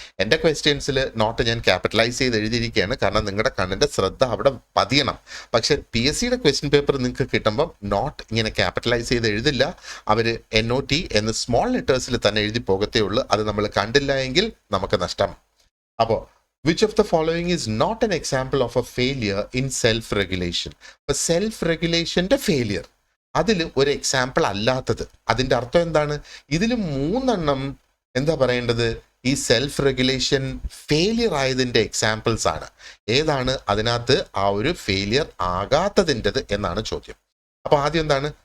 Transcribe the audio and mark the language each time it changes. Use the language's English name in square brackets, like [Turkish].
[Malayalam] എൻ്റെ ക്വസ്റ്റ്യൻസിൽ നോട്ട് ഞാൻ ക്യാപിറ്റലൈസ് ചെയ്ത് എഴുതിയിരിക്കുകയാണ്, കാരണം നിങ്ങളുടെ കണ്ണിൻ്റെ ശ്രദ്ധ അവിടെ പതിയണം. പക്ഷെ PSCയുടെ ക്വസ്റ്റ്യൻ പേപ്പർ നിങ്ങൾക്ക് കിട്ടുമ്പം നോട്ട് ഇങ്ങനെ ക്യാപിറ്റലൈസ് ചെയ്ത് എഴുതില്ല. അവർ NOT എന്ന് സ്മോൾ ലെറ്റേഴ്സിൽ തന്നെ എഴുതി പോകത്തേ ഉള്ളൂ. അത് നമ്മൾ കണ്ടില്ല എങ്കിൽ നമുക്ക് നഷ്ടം. അപ്പോൾ [English] which of the following is not an example of a failure in self-regulation? [Malayalam] അപ്പോൾ സെൽഫ് റെഗുലേഷൻ്റെ ഫെയിലിയർ അതിൽ ഒരു എക്സാമ്പിൾ അല്ലാത്തത്. അതിൻ്റെ അർത്ഥം എന്താണ്? ഇതിൽ 3 എണ്ണം എന്താ പറയേണ്ടത്, ഈ സെൽഫ് റെഗുലേഷൻ ഫെയിലിയർ ആയതിൻ്റെ എക്സാമ്പിൾസ് ആണ്. ഏതാണ് അതിനകത്ത് ആ ഒരു ഫെയിലിയർ ആകാത്തതിൻ്റെത് എന്നാണ് ചോദ്യം. അപ്പോൾ ആദ്യം എന്താണ്?